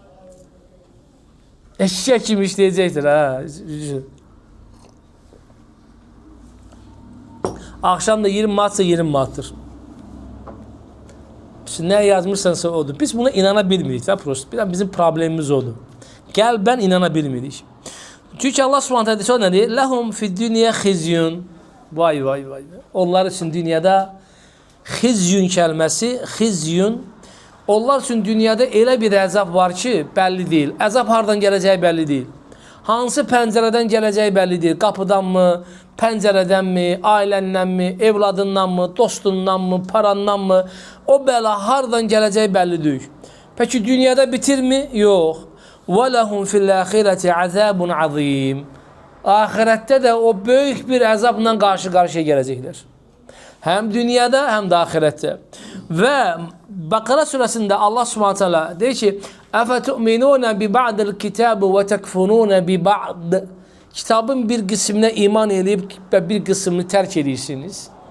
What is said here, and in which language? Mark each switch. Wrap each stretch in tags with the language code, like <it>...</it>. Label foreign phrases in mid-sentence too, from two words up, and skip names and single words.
<az>Eşək kimi işləyəcəkdir. Axşam da 20 manatsa 20 manatdır. Nə yazmışsansa odur. Biz buna inana bilmirik. Bizim problemimiz odur. Qəlbən inana bilmirik. Çünki Allah Subhanahu taala nə deyir?</az> <ar>لهم في الدنيا خزي.</ar> <az>Vay. Onlar üçün dünyada khizyun kəlməsi, khizyun. Onlar üçün dünyada elə bir əzab var ki, bəlli deyil. Əzab hardan gələcəyi bəlli deyil. Hansı pəncərədən gələcəyi bəlli deyil. Qapıdanmı, pəncərədənmi, ailəndanmı, evladındanmı, dostundanmı, parandanmı? O bəla hardan gələcəyi bəlli deyil. Peki dünyada bitirmi? Yox.</az> <ar>وَلَهُمْ فِي الْآخِرَةِ عَذَابٌ عَظِيمٌ.</ar> <az>Ahirətdə də o böyük bir əzabla qarşı-qarşıya gələcəklər. Həm dünyada, həm də ahirətdə. Və Bəqərə surəsində Allah Subhanahu taala deyir ki:</az> <ar>"أفتؤمنون ببعض الكتاب وتكفرون ببعض."</ar> <az>Kitabın bir qisminə iman edib və bir qismini tərk edirsiniz.</az>